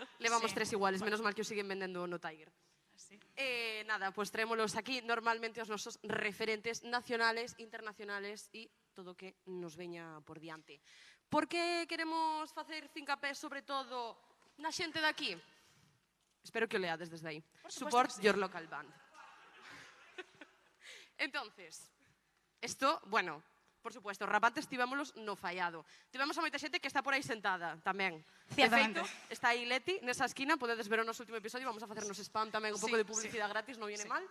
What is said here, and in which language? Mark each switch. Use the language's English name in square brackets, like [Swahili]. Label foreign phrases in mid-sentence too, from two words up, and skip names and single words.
[Galician] Levamos tres iguales, menos mal que os siguen vendendo no Tiger. Nada, pues traémolos aquí normalmente os nosos referentes nacionales, internacionales e todo o que nos veña por diante. Por que queremos facer fincapé sobre todo na xente de aquí? Espero que o leades desde aí. [English] Support your local band. [Galician] Entonces, isto, bueno, por supuesto, os rapantes tivémolos no Fallado. Tivemos a moita xente que está por aí sentada tamén. Ciertamente. De feito, está aí Leti nesa esquina, podedes ver o noso último episodio, vamos a facernos spam tamén, un pouco de publicidade gratis, non [Spanish] viene mal.